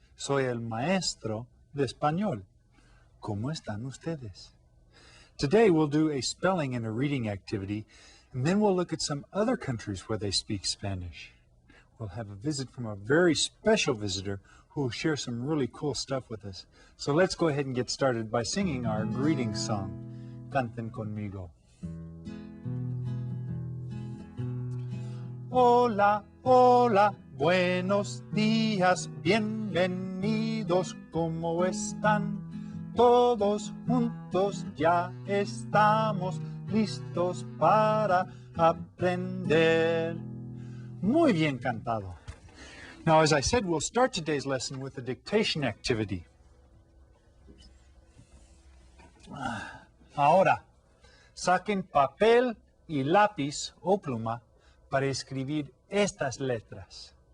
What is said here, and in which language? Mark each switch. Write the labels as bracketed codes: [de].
[es] Soy el maestro de español. ¿Cómo están ustedes? [en] Today we'll do a spelling and a reading activity, and then we'll look at some other countries where they speak Spanish. We'll have a visit from a very special visitor who will share some really cool stuff with us. So let's go ahead and get started by singing our greeting song. [es] Canten conmigo. Hola, hola, buenos días, bienvenidos, ¿cómo están? Todos juntos ya estamos listos para aprender. Muy bien cantado. [en] Now, as I said, we'll start today's lesson with a dictation activity. [es] Ahora, saquen papel y lápiz o pluma para escribir estas letras.